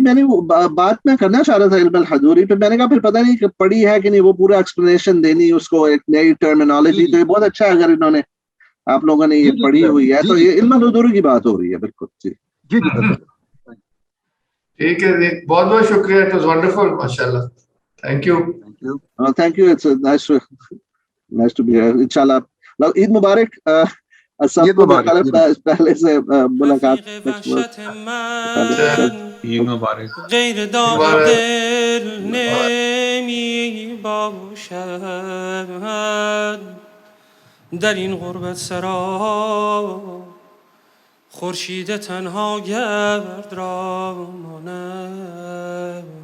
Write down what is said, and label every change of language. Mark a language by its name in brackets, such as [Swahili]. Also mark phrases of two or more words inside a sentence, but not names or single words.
[Urdu] میں نے وہ بات میں کرنا چاہ رہا تھا علم الحضوری پہ, میں نے کہا پھر پتہ نہیں کہ پڑھی ہے کہ نہیں, وہ پورا ایکسپلینیشن دینی اس کو, ایک نئی ٹرمینالوجی. تو یہ بہت اچھا ہے اگر انہوں نے آپ لوگوں نے یہ پڑھی ہوئی ہے, تو یہ علم الحضوری کی بات ہو رہی ہے. بالکل جی جی جی بالکل. ٹھیک ہے جی, بہت بہت شکریہ. [English] It was wonderful ماشاءاللہ. Thank you. Thank you. It's nice to be here. [Urdu] انشاءاللہ عید مبارک سب کو. پہلے سے ملاقات عید مبارک. [Persian] غیر داغ دل نمی باشد در این غربت سرا خورشید تنها گرد را ماند.